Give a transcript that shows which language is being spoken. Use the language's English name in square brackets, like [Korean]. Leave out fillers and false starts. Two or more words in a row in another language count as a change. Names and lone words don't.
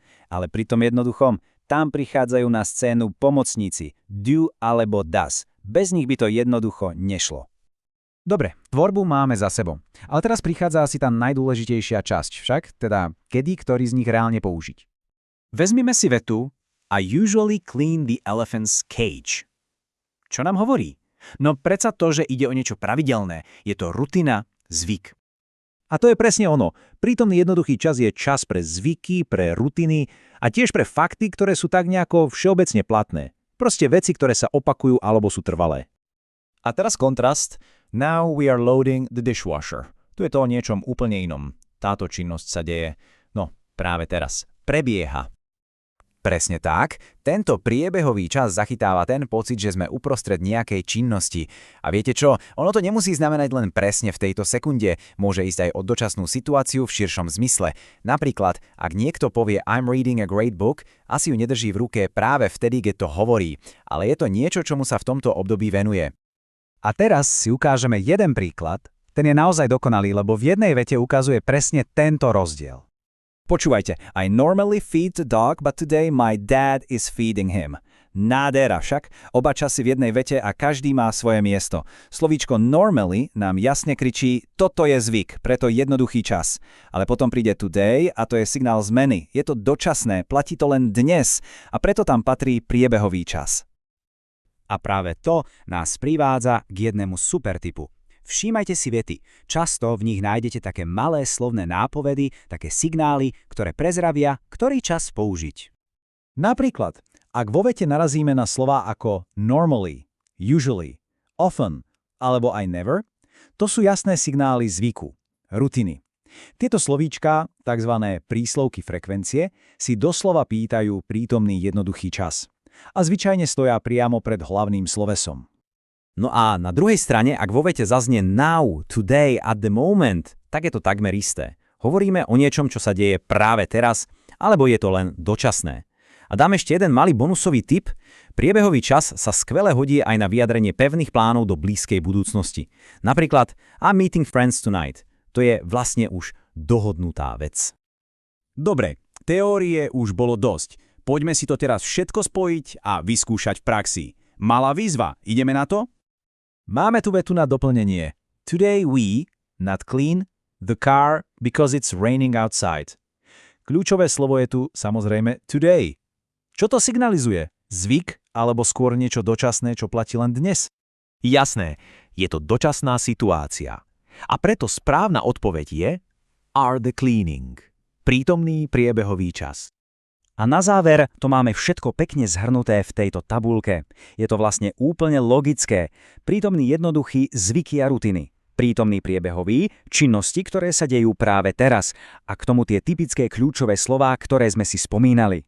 [Slovak] Ale pri tom jednoduchom tam prichádzajú na scénu pomocníci do alebo does. Bez nich by to jednoducho nešlo. Dobre, tvorbu máme za sebou. Ale teraz prichádza asi tá najdôležitejšia časť však, teda kedy ktorý z nich reálne použiť. Vezmime si vetu [English] I usually clean the elephant's cage. [Slovak] Čo nám hovorí? No predsa to, že ide o niečo pravidelné, je to rutina, zvyk. A to je presne ono. Prítomný jednoduchý čas je čas pre zvyky, pre rutiny a tiež pre fakty, ktoré sú tak nejako všeobecne platné. Proste veci, ktoré sa opakujú alebo sú trvalé. A teraz kontrast. [English] Now we are loading the dishwasher. [Slovak] Tu je to o niečom úplne inom. Táto činnosť sa deje, no práve teraz, prebieha. Presne tak, tento priebehový čas zachytáva ten pocit, že sme uprostred nejakej činnosti. A viete čo, ono to nemusí znamenať len presne v tejto sekunde, môže ísť aj o dočasnú situáciu v širšom zmysle. Napríklad, ak niekto povie [English] I'm reading a great book, [Slovak] asi ju nedrží v ruke práve vtedy, keď to hovorí, ale je to niečo, čomu sa v tomto období venuje. A teraz si ukážeme jeden príklad, ten je naozaj dokonalý, lebo v jednej vete ukazuje presne tento rozdiel. Počúvajte, [English] I normally feed the dog, but today my dad is feeding him. [Slovak] Nádhera však, oba časy v jednej vete a každý má svoje miesto. Slovíčko normally nám jasne kričí, toto je zvyk, preto jednoduchý čas. Ale potom príde today a to je signál zmeny. Je to dočasné, platí to len dnes a preto tam patrí priebehový čas. A práve to nás privádza k jednému supertypu. Všímajte si vety. Často v nich nájdete také malé slovné nápovedy, také signály, ktoré prezravia, ktorý čas použiť. Napríklad, ak vo vete narazíme na slová ako [English] normally, usually, often [Slovak] alebo aj never, to sú jasné signály zvyku, rutiny. Tieto slovíčka, tzv. Príslovky frekvencie, si doslova pýtajú prítomný jednoduchý čas. A zvyčajne stoja priamo pred hlavným slovesom. No a na druhej strane, ak vo vete zaznie [English] now, today, at the moment, [Slovak] tak je to takmer isté. Hovoríme o niečom, čo sa deje práve teraz, alebo je to len dočasné. A dám ešte jeden malý bonusový tip. Priebehový čas sa skvele hodí aj na vyjadrenie pevných plánov do blízkej budúcnosti. Napríklad [English] I'm meeting friends tonight. [Slovak] To je vlastne už dohodnutá vec. Dobre, teórie už bolo dosť. Poďme si to teraz všetko spojiť a vyskúšať v praxi. Malá výzva, ideme na to? Máme tu vetu na doplnenie. [English] Today we, not clean, the car because it's raining outside. [Slovak] Kľúčové slovo je tu samozrejme today. Čo to signalizuje? Zvyk alebo skôr niečo dočasné, čo platí len dnes? Jasné, je to dočasná situácia. A preto správna odpoveď je [English] are the cleaning. [Slovak] Prítomný priebehový čas. A na záver to máme všetko pekne zhrnuté v tejto tabuľke. Je to vlastne úplne logické. Prítomný jednoduchý zvyky a rutiny. Prítomný priebehový, činnosti, ktoré sa dejú práve teraz. A k tomu tie typické kľúčové slová, ktoré sme si spomínali.